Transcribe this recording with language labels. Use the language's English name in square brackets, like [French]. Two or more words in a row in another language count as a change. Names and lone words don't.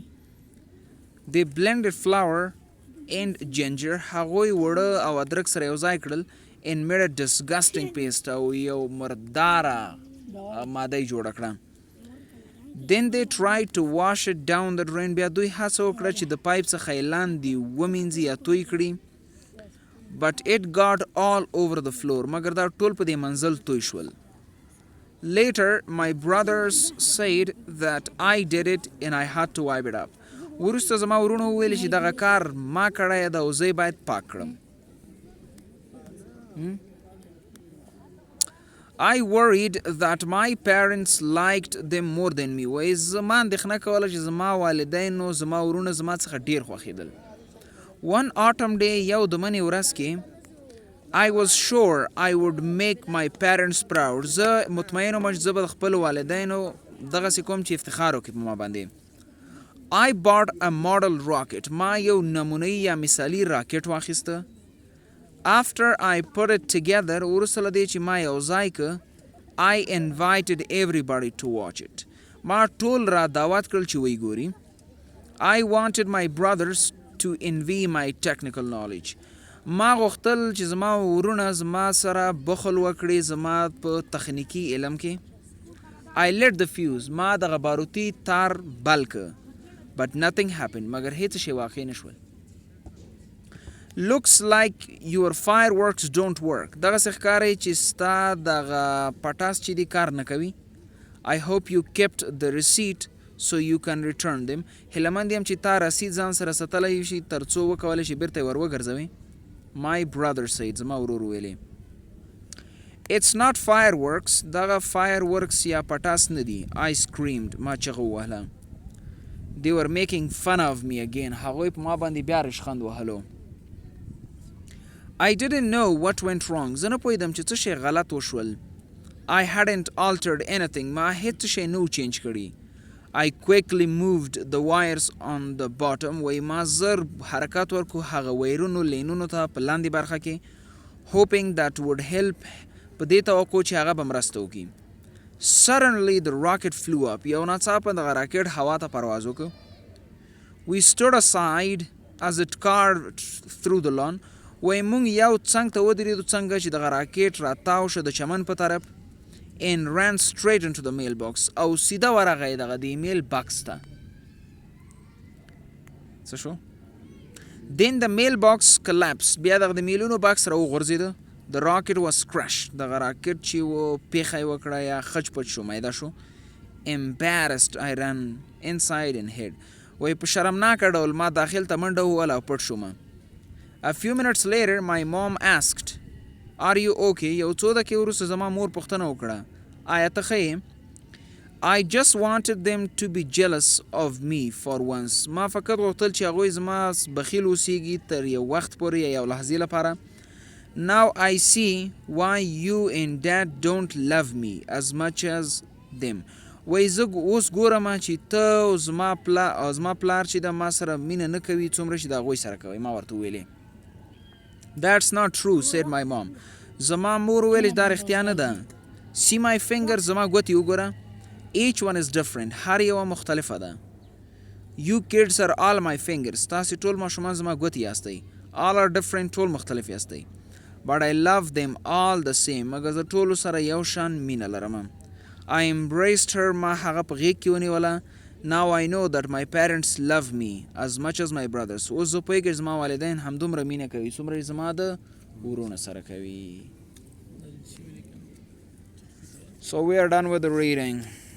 [English] They blended flour and ginger. [Pashto] هغوی وړه او ادرک سره یو ځای کړل [English] and made a disgusting paste. [Pashto] او یو مرداره ماده یې جوړه کړه. [English] Then they tried to wash it down the drain. [Pashto] بیا دوی هڅه وکړه چې د پایپ څخه یې لاندې ومینځي یا توی کړي. [English] But it got all over the floor. [Pashto] مگر دا ټول په دې منزل توی شول. [English] Later, my brothers said that I did it and I had to wipe it up. [Pashto] وروسته زما ورونو وویل چې دغه کار ما کړی ده او زه یې باید پاک کړم. [English] I worried that my parents liked them more than me. [Pashto] وایي زما اندېښنه کوله چې زما والدینو زما ورونه زما څخه ډېر خوښېدل. [English] One autumn day, [Pashto] یو د مني ورځ کې, [English] I was sure I would make my parents proud. [Pashto] زه مطمئن وم چې زه به د خپلو والدینو دغسې کوم چې افتخار وکړي په ما باندې. [English] I bought a model rocket. [Pashto] ما یو نمونه‌یي یا مثالي راکټ واخیسته. [English] After I put it together, [Pashto] وروسته له دې چې ما یو ځای که, [English] I invited everybody to watch it. [Pashto] ما ټول را دعوت کړل چې ویې ګوري. [English] I wanted my brothers to envy my technical knowledge. [Pashto] ما غوښتل چې زما ورونه زما سره بخل وکړي زما په تخنیکي علم کې. [English] I lit the fuse. [Pashto] ما دغه باروتي تار بل که. [English] But nothing happened. [Pashto] مگر هیڅ شی واقع نشول. [English] Looks like your fireworks don't work. [Pashto] دغسې ښکاري چې ستا دغه پټاس چې دی کار نه کوي. [English] I hope you kept the receipt so you can return them. [Pashto] هیلهمند یم چې تا رسید ځان سره ساتلی شي تر څو وکولی شي بیرته یې ور وګرځوي. [English] My brother said. [Pashto] زما ورور ویلې. [English] It's not fireworks. [Pashto] دغه fireworks یا پټاس نه دي. [English] I screamed. [Pashto] ما چغه ووهله. [English] They were making fun of me again. [Pashto] هغوی په ما باندې بیا ریشخند وهلو. [English] I didn't know what went wrong. [Pashto] زه نه پوهېدم چې څه شی غلط وشول. [English] I hadn't altered anything. [Pashto] ما هیڅ شی نه و چینج کړي. [English] I quickly moved the wires on the bottom. [Pashto] وای ما زر حرکات ورکو هغه وایرونو لینونو ته په لاندې برخه کې, [English] hoping that would help. [Pashto] په دې توقع چې هغه به مرسته وکړي. [English] Suddenly the rocket flew up. [Pashto] یو ناڅاپه دغه راکټ هوا ته پرواز وکړ. [English] We stood aside as it carved through the lawn. [Pashto] وای مونږ یو څنګ ته ودرېدو څنګه چې دغه راکټ راتاو شو د چمن په طرف. [English] And ran straight into the mailbox. [Pashto] او سیده ورغی دغه د ایمیل باکس ته. څه شو؟ [English] Then the mailbox collapsed. [Pashto] بیا دغه د میلونو باکس راوغورځېده. [English] The rocket was crushed. [Pashto] دغه راکټ چې و پیښه یې وکړه یا خج پچ شو میده شو. [English] Embarrassed I ran inside and hid. [Pashto] وایي په شرمناکه ډول ما داخل ته منډه ووهله او پټ شوم. [English] A few minutes later my mom asked, Are you okay? [Pashto] یو څو دقیقې وروسته زما مور پوښتنه وکړه آیا ته ښه یې؟ [English] I just wanted them to be jealous of me for once. [Pashto] ما فقط غوښتل چې هغوی زما بخیل اوسیږي تر یو وخت پورې یا یو لحظې لپاره. [English] Now I see why you and dad don't love me as much as them. [Pashto] وایي زه اوس ګورم چې ته او زما پلار چې د ما سره مینه نه کوي څومره چې د هغوی سره کوي. ما ورته وویلې. [English] That's not true, said my mom. [Pashto] زما مور وویل چې دا رښتیا نه ده. [English] See my fingers, [Pashto] زما ګوتې وګوره. [English] Each one is different. [Pashto] هر یوه مختلفه ده. [English] You kids are all my fingers. [Pashto] تاسې ټول ماشومان زما ګوتې یاستئ. [English] All are different. [Pashto] ټول مختلف یاستئ. [English] But I love them all the same. [Pashto] مګر زه ټولو سره یو شان مینه لرم. [English] I embraced her. [Pashto] ما هغه په غېږ کې ونیوله. [English] Now I know that my parents love me as much as my brothers. [Pashto] اوس زه پوهېږم زما والدین همدومره مینه کوي څومره زما د ورونه سره کوي. [English] So we are done with the reading.